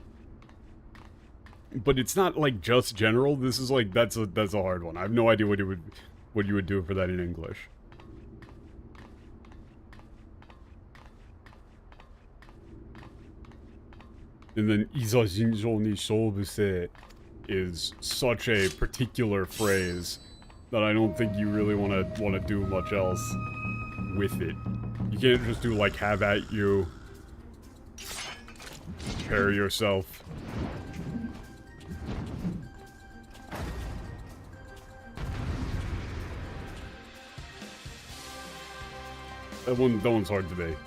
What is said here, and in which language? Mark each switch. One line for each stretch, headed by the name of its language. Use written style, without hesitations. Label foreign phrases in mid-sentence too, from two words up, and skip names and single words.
English: But it's not like just general. This is like that's a hard one. I have no idea what you would do for that in English. And then
Japanese: "いざ 尋常 に 勝負 せ"
English: is such a particular phrase that I don't think you really want to do much else with it. You can't just do like "have at you," "prepare yourself." That one's hard to be.